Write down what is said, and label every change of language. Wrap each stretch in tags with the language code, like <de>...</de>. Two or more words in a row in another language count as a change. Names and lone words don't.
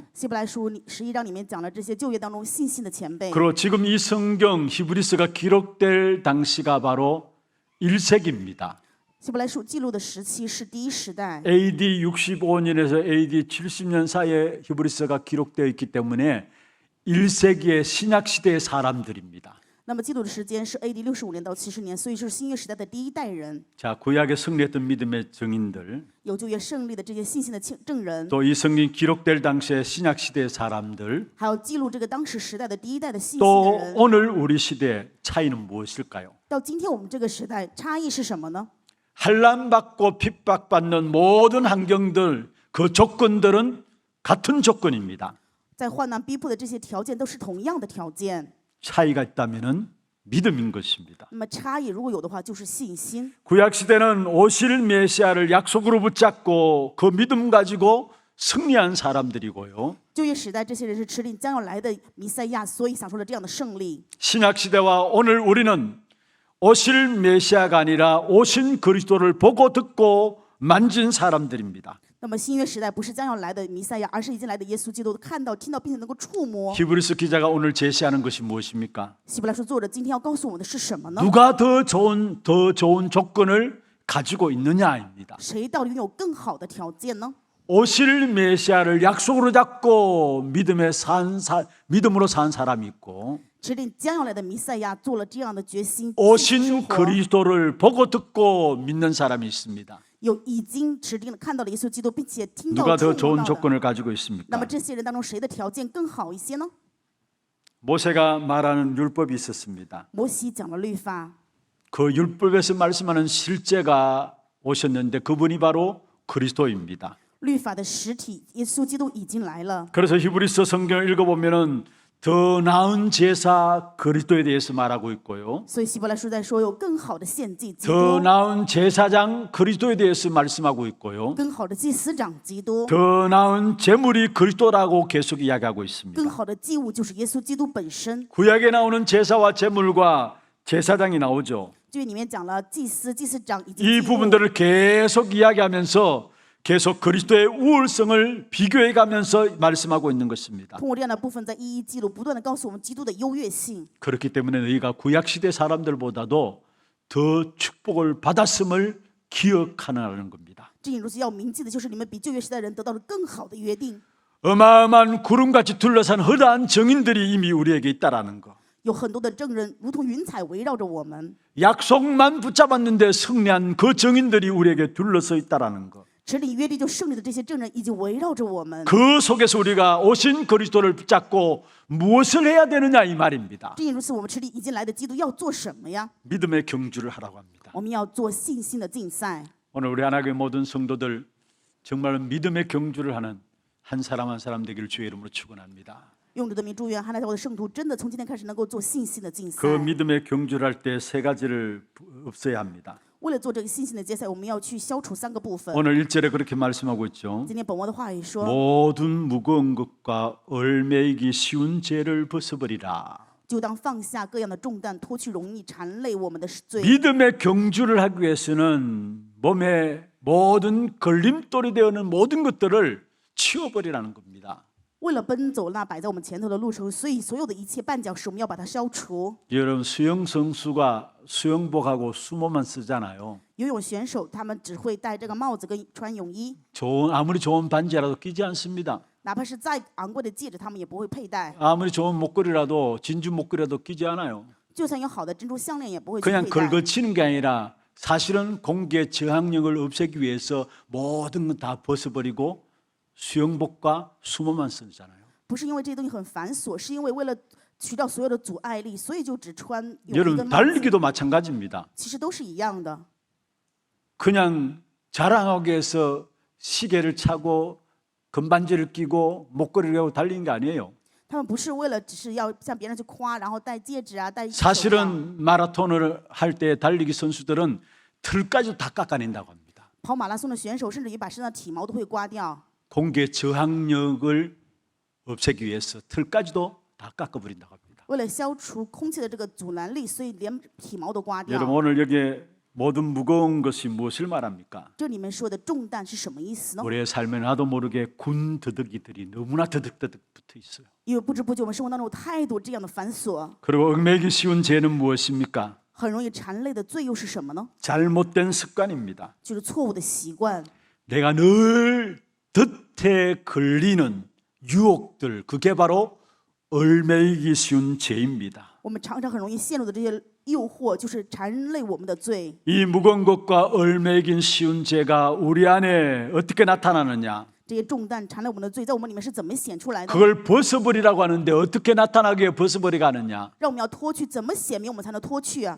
<zh>希伯来书11章里面讲了这些旧约当中信心的前辈。</zh> <ko>그리고 지금 이 성경 히브리서가 기록될 당시가 바로 1세기입니다.</ko> <zh>希伯来书记录的时期是第一时代，</zh> <ko>AD 65년에서 AD 70년 사이에 히브리서가 기록되어 있기 때문에 1세기의 신약 시대의 사람들입니다.</ko> <zh>那么记录的时间是 AD 65年到70年，所以是新约时代的第一代人。</zh> <ko>자, 구약에 승리했던 믿음의 증인들,</ko> <zh>有旧约胜利的这些信心的证人，</zh> <ko>또 이 성경 기록될 당시의 신약 시대의 사람들,</ko> <zh>还有记录这个当时时代的第一代的信心</zh> <ko>또</ko> <zh>的人。</zh> <ko>오늘 우리 시대의 차이는 무엇일까요?</ko> <zh>到今天我们这个时代，差异是什么呢？</zh> <ko>환난받고 핍박받는 모든 환경들, 그 조건들은 같은 조건입니다.</ko> <zh>在患难逼迫的这些条件都是同样的条件，</zh> <ko>차이가 있다면은 믿음인 것입니다.</ko> <zh>那么差异如果有的话，就是信心。</zh> <ko>구약 시대는 오실 메시아를 약속으로 붙잡고 그 믿음 가지고 승리한 사람들이고요.</ko> <zh>旧约时代，这些人是持定将要来的弥赛亚，所以享受了这样的胜利。</zh> <ko>신약 시대와 오늘 우리는 오실 메시아가 아니라 오신 그리스도를 보고 듣고 만진 사람들입니다.</ko> <zh>那么新约时代不是将要来的弥赛亚，而是已经来的耶稣基督，看到、听到，并且能够触摸。</zh> <ko>히브리서 기자가 오늘 제시하는 것이 무엇입니까?</ko> <zh>希伯来书作者今天要告诉我们的是什么呢？</zh> <ko>누가 더 좋은 조건을 가지고 있느냐입니다.</ko> <zh>谁到底拥有更好的条件呢？</zh> <ko>오실 메시아를 약속으로 잡고 믿음으로 산 사람이 있고</ko> <zh>持定将要来的弥赛亚做了这样的决心，</zh> <ko>오신</ko> <zh>生活</zh> <ko>그리스도를 보고 듣고 믿는 사람이 있습니다.</ko> <zh>有已经持定看到了耶稣基督，并且听到</zh> <ko>누가 더</ko> <zh>触摸</zh> <ko>좋은</ko> <zh>到的。</zh> <ko>조건을 가지고</ko> <zh>那</zh> <ko>있습니까?</ko> <zh>么这些人当中，谁的条件更好一些呢？</zh> <ko>모세가 말하는 율법이 있었습니다.</ko> <zh>摩西讲了律法，</zh> <ko>그 율법에서 말씀하는 실제가 오셨는데 그분이 바로 그리스도입니다.</ko> <zh>律法的实体耶稣基督已经来了。</zh> <ko>그래서 히브리서 성경을 읽어보면은 더 나은 제사 그리스도에 대해서 말하고 있고요.</ko> <zh>所以希伯来书在说有更好的献祭基</zh> <ko>더</ko> <zh>督，</zh> <ko>나은 제사장 그리스도에 대해서 말씀하고 있고요.</ko> <zh>更好的祭司长基督，</zh> <ko>더 나은 제물이 그리스도라고 계속 이야기하고 있습니다.</ko> <zh>更好的祭物就是耶稣基督本身。</zh> <ko>구약에 나오는 제사와 제물과 제사장이 나오죠.</ko> <zh>这里面讲了祭司、祭司长以及</zh> <ko>이</ko> <zh>祭物，</zh> <ko>부분들을 계속 이야기하면서 계속 그리스도의 우월성을 비교해가면서 말씀하고 있는 것입니다.</ko> <zh>通过这样的部分在一一记录，不断的告诉我们基督的优越性。</zh> <ko>그렇기 때문에 너희가 구약 시대 사람들보다도 더 축복을 받았음을 기억하라는 겁니다.</ko> <zh>正因如此，要铭记的就是你们比旧约时代人得到了更好的约定。</zh> <ko>어마어마한 구름같이 둘러싼 허다한 정인들이 이미 우리에게 있다라는 거.</ko> <zh>有很多的证人如同云彩围绕着我们，</zh> <ko>약속만 붙잡았는데 승리한 그 정인들이 우리에게 둘러서 있다라는 거.</ko> <zh>持定约定就胜利的这些证人已经围绕着我们。</zh> <ko>그 속에서 우리가 오신 그리스도를 붙잡고 무엇을 해야 되느냐 이 말입니다.</ko> <zh>正因如此，我们持定已经来的基督要做什么呀？</zh> <ko>믿음의 경주를 하라고 합니다.</ko> <zh>我们要做信心的竞赛。</zh> <ko>오늘 우리 하나님의 모든 성도들 정말 믿음의 경주를 하는 한 사람 한 사람 되기를 주의 이름으로 축원합니다.</ko> <zh>用主的名祝愿汉来教会的圣徒真的从今天开始能够做信心的竞赛。</zh> <ko>그 믿음의 경주를 할 때 세 가지를 없애야 합니다.</ko> <zh>为了做这个信心的竞赛，我们要去消除3个部分。</zh> <ko>오늘 1절에 그렇게 말씀하고 있죠.</ko> <zh>今天本文的话语说，</zh> <ko>모든 무거운 것과 얼매이기 쉬운 죄를 벗어버리라.</ko> <zh>就当放下各样的重担，脱去容易缠累我们的罪。</zh> <ko>믿음의 경주를 하기 위해서는 몸에 모든 걸림돌이 되어는 모든 것들을 치워버리라는 겁니다.</ko> <zh>为了奔走那摆在我们前头的路程，所以所有的一切绊脚石，我们要把它消除。</zh> <ko>여러분 수영 선수가 수영복하고 수모만 쓰잖아요.</ko> <zh>游泳选手他们只会戴这个帽子跟穿泳衣，</zh> <ko>아무리 좋은 반지라도 끼지 않습니다.</ko> <zh>哪怕是再昂贵的戒指，他们也不会佩戴。</zh> <ko>아무리 좋은 목걸이라도 진주 목걸이라도 끼지 않아요.</ko> <zh>就算有好的珍珠项链，也不会去</zh> <ko>그냥</ko> <zh>佩戴。</zh> <ko>긁어치는 게 아니라 사실은 공기의 저항력을 없애기 위해서 모든 건 다 벗어버리고 수영복과 수모만 쓰잖아요.</ko> <zh>不是因为这些东西很繁琐，是因为为了去掉所有的阻碍力，所以就只穿泳衣</zh> <ko>여러분</ko> <zh>跟帽子。</zh> <ko>달리기도 마찬가지입니다.</ko> <zh>其实都是一样的。</zh> <ko>그냥 자랑하기 위해서 시계를 차고 금반지를 끼고 목걸이를 하고 달리는 게 아니에요.</ko> <zh>他们不是为了只是要向别人去夸，然后戴戒指啊，戴手表。</zh> <ko>사실은 마라톤을 할 때 달리기 선수들은 털까지 다 깎아낸다고 합니다.</ko> <zh>跑马拉松的选手甚至于把身上的体毛都会刮掉，</zh> <ko>공기의 저항력을 없애기 위해서 털까지도 다 깎아버린다고 합니다.</ko> <zh>为了消除空气的这个阻拦力，所以连体毛都刮</zh> <ko>여러분</ko> <zh>掉。</zh> <ko>오늘 여기에 모든 무거운 것이 무엇을 말합니까?</ko> <zh>这里面说的重担是什么意思呢？</zh> <ko>우리의 삶에 나도 모르게 군 더덕이들이 너무나 더덕더덕 붙어 있어요.</ko> <zh>因为不知不觉我们生活当中有太多这样的繁琐，</zh> <ko>그리고 얽매기 쉬운 죄는 무엇입니까?</ko> <zh>很容易缠累的罪又是什么呢？</zh> <ko>잘못된 습관입니다.</ko> <zh>就是错误的习惯。</zh> <ko>내가 늘 덫에 걸리는 유혹들, 그게 바로 얽매이기 쉬운 죄입니다.</ko> <zh>我们常常很容易陷入的这些诱惑，就是缠累我们的罪。</zh> <ko>이 무거운 것과 얽매이긴 쉬운 죄가 우리 안에 어떻게 나타나느냐?</ko> <zh>这些重担缠累我们的罪，在我们里面是怎么显出来的？</zh> <ko>그걸 벗어버리라고 하는데 어떻게 나타나게 벗어버리가 하느냐?</ko> <zh>让我们要脱去，怎么显明我们才能脱去啊？</zh>